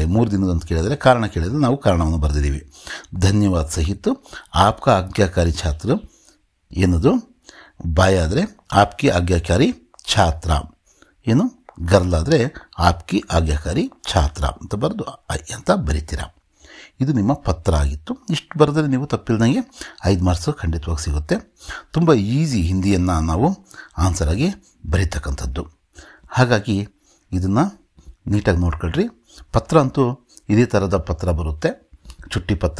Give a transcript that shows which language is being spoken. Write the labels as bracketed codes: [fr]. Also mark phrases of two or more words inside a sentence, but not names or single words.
[kn] 3 ದಿನದ ಅಂತ ಕೇಳಿದರೆ ಕಾರಣ ಕೇಳಿದರೆ ನಾವು ಕಾರಣವನ್ನು ಬರೆದಿದ್ದೀವಿ. [hi] धन्यवाद सहित आपका आज्ञाकारी छात्र [kn] ಏನದು, ಬಾಯ್ ಆದರೆ [hi] आपकी आज्ञाकारी छात्र, [kn] ಏನು ಗರ್ಲ್ ಆದರೆ [hi] आपकी आज्ञाकारी छात्र [kn] ಅಂತ ಬರೆದು ಅಂತ ಬರೀತೀರಾ. ಇದು ನಿಮ್ಮ ಪತ್ರ ಆಗಿತ್ತು. ಇಷ್ಟು ಬರೆದರೆ ನೀವು ತಪ್ಪಿಲ್ದಂಗೆ 5 ಮಾರ್ಕ್ಸ್ ಖಂಡಿತವಾಗಿ ಸಿಗುತ್ತೆ. ತುಂಬ ಈಸಿ ಹಿಂದಿಯನ್ನು ನಾವು ಆನ್ಸರಾಗಿ ಬರೀತಕ್ಕಂಥದ್ದು. ಹಾಗಾಗಿ ಇದನ್ನು ನೀಟಾಗಿ ನೋಡ್ಕೊಳ್ರಿ. ಪತ್ರ ಅಂತೂ ಇದೇ ಥರದ ಪತ್ರ ಬರುತ್ತೆ, ಚುಟ್ಟಿ ಪತ್ರ.